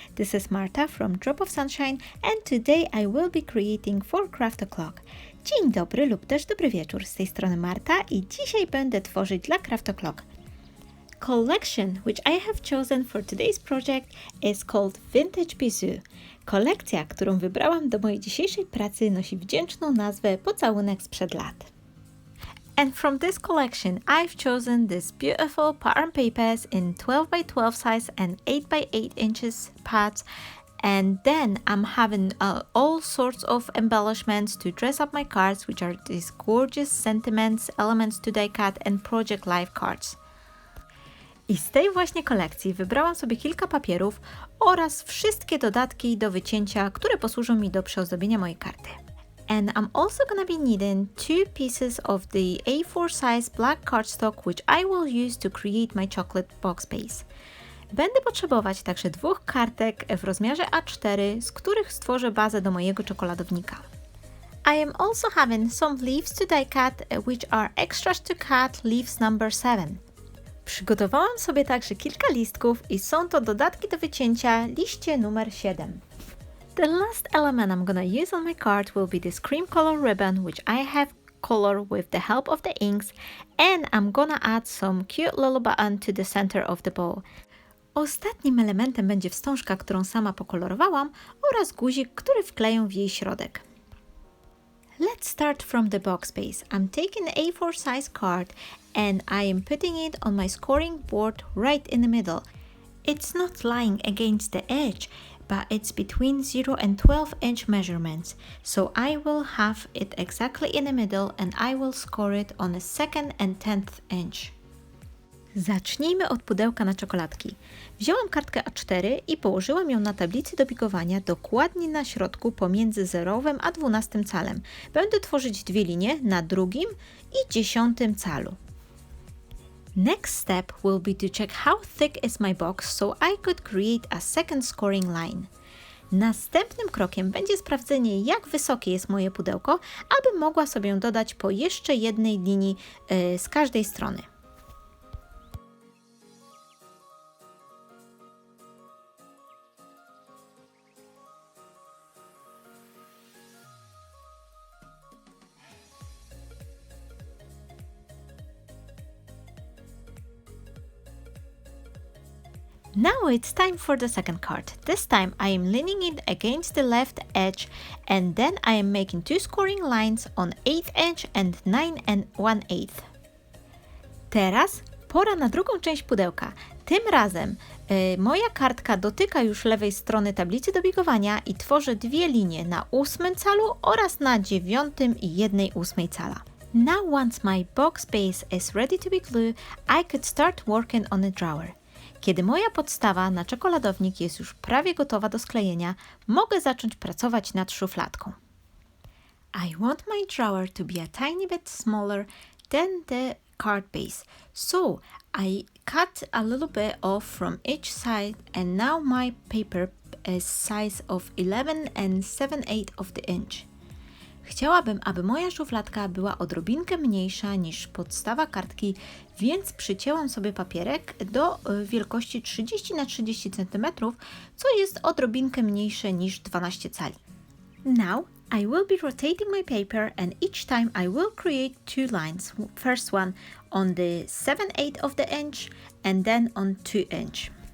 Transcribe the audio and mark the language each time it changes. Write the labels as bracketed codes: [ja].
[en] This is Marta from Drop of Sunshine and today I will be creating for Craft O'Clock. [pl] Dzień dobry lub też dobry wieczór. Z tej strony Marta i dzisiaj będę tworzyć dla Craft O'Clock. [en] Collection which I have chosen for today's project is called Vintage Bisou. [pl] Kolekcja, którą wybrałam do mojej dzisiejszej pracy, nosi wdzięczną nazwę Pocałunek sprzed lat. [en] And from this collection, I've chosen these beautiful pattern papers in 12 by 12 size and 8 by 8 inches pads. And then I'm having all sorts of embellishments to dress up my cards, which are these gorgeous sentiments, elements to die cut and project life cards. [pl] I z tej właśnie kolekcji wybrałam sobie kilka papierów oraz wszystkie dodatki do wycięcia, które posłużą mi do przyozdobienia mojej karty. [en] And I'm also gonna be needing 2 pieces of the A4 size black cardstock which I will use to create my chocolate box base. [pl] Będę potrzebować także 2 kartek w rozmiarze A4, z których stworzę bazę do mojego czekoladownika. [en] I am also having some leaves to die cut which are extras to cut leaves number 7. [pl] Przygotowałam sobie także kilka listków i są to dodatki do wycięcia liście numer 7. [en] The last element I'm gonna use on my card will be this cream color ribbon which I have colored with the help of the inks, and I'm gonna add some cute little button to the center of the bow. [pl] Ostatnim elementem będzie wstążka, którą sama pokolorowałam, oraz guzik, który wkleję w jej środek. [en] Let's start from the box base. I'm taking the A4 size card and I am putting it on my scoring board right in the middle. It's not lying against the edge, but it's between 0 and 12 inch measurements, so I will have it exactly in the middle and I will score it on the 2nd and 10th inch. [pl] Zacznijmy od pudełka na czekoladki. Wzięłam kartkę A4 i położyłam ją na tablicy do bigowania dokładnie na środku pomiędzy 0 a 12 calem. Będę tworzyć 2 linie na 2 i 10 calu. [en] Next step will be to check how thick is my box so I could create a second scoring line. [pl] Następnym krokiem będzie sprawdzenie, jak wysokie jest moje pudełko, aby mogła sobie dodać po jeszcze jednej linii z każdej strony. [en] Now it's time for the second card. This time I am leaning it against the left edge and then I am making 2 scoring lines on 8th inch and 9 and 1/8. [pl] Teraz pora na drugą część pudełka. Tym razem moja kartka dotyka już lewej strony tablicy do bigowania i tworzę 2 linie na 8 calu oraz na 9 i 1/8 cala. [en] Now once my box base is ready to be glued, I could start working on a drawer. [pl] Kiedy moja podstawa na czekoladownik jest już prawie gotowa do sklejenia, mogę zacząć pracować nad szufladką. [en] I want my drawer to be a tiny bit smaller than the card base, so I cut a little bit off from each side and now my paper is size of 11 and 7/8 of the inch. [pl] Chciałabym, aby moja szufladka była odrobinkę mniejsza niż podstawa kartki, więc przycięłam sobie papierek do wielkości 30 na 30 cm, co jest odrobinkę mniejsze niż 12 cali. [en] Now I will be rotating my paper and each time I will create 2 lines. First one on the 7/8 of the inch and then on 2 inch.